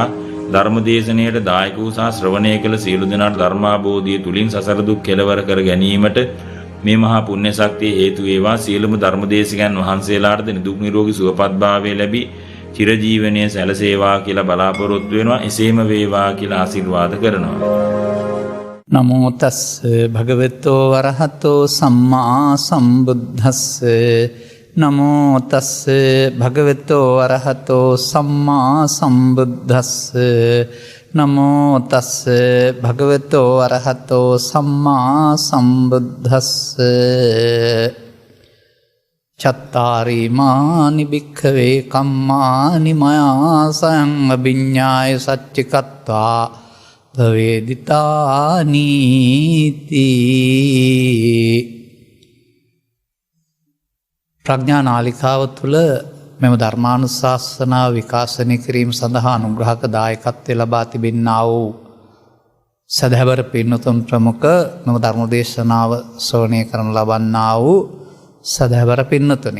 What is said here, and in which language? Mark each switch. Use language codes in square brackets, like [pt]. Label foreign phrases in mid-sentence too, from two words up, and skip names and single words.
[si] ධර්මදේශනයට දායක වූ සහ ශ්‍රවණය කළ සියලු දෙනාට ධර්මාබෝධිය තුලින් සසර දුක් කෙලවර කර ගැනීමට මේ මහා පුණ්‍ය ශක්තිය හේතු වේවා. සියලුම ධර්මදේශකයන් වහන්සේලාට නිදුක් නිරෝගී සුවපත් භාවය ලැබී චිරජීවනයේ සැලසේවා කියලා බලාපොරොත්තු වෙනවා. එසේම වේවා කියලා ආශිර්වාද කරනවා. [pi] නමෝ තස් භගවතෝ වරහතෝ සම්මා සම්බුද්දස්ස නමෝ තස් භගවතෝ වරහතෝ සම්මා සම්බුද්දස්ස නමෝ තස් භගවතෝ වරහතෝ සම්මා සම්බුද්දස්ස චත්තාරි මානි භික්ඛවේ කම්මානි මයා සයං අභිඤ්ඤාය සච්චිකත්වා භවේදිතානීති. [si] ප්‍රඥා නාලිකාව තුළ මෙම ධර්මානුශාසනාව විකාශනය කිරීම සඳහා අනුග්‍රහක දායකත්වය ලබා තිබෙන්නා වූ සදහැවර පින්නතුන් ප්‍රමුඛ මෙම ධර්මදේශනාව ශ්‍රවණය කරන ලබන්නා වූ සදහැවර පින්නතුනි.